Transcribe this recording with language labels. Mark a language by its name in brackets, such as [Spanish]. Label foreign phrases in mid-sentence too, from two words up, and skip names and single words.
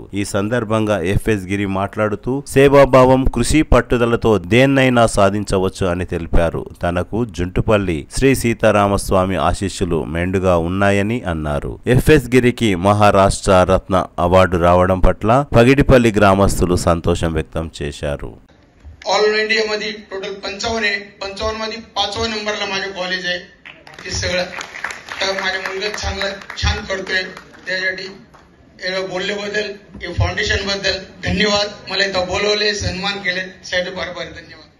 [Telugu] ఈ సందర్భంగా ఎఫ్ఎస్ గిరి మాట్లాడుతూ సేవాభావం, కృషి, పట్టుదలతో దేన్నైనా సాధించవచ్చు అని తెలిపారు. తనకు జుంటుపల్లి శ్రీ సీతారామస్వామి ఆశీస్సులు మెండుగా ఉన్నాయని అన్నారు. ఎఫ్ఎస్ గిరికి మహారాష్ట్ర రత్న అవార్డు రావడం పట్ల పగిడిపల్లి గ్రామస్తులు సంతోషం వ్యక్తం చేశారు. [Marathi] ऑल इंडिया मध्ये टोटल 55 मध्ये 5वा नंबरला माझे कॉलेज आहे. हे सगळं तर माझ्या मुलगा छान करतोय. त्यासाठी एवढं बोलल्याबद्दल, या फाउंडेशन बद्दल धन्यवाद. मला इथं बोलवले, सन्मान केले, त्यासाठी फार फार धन्यवाद.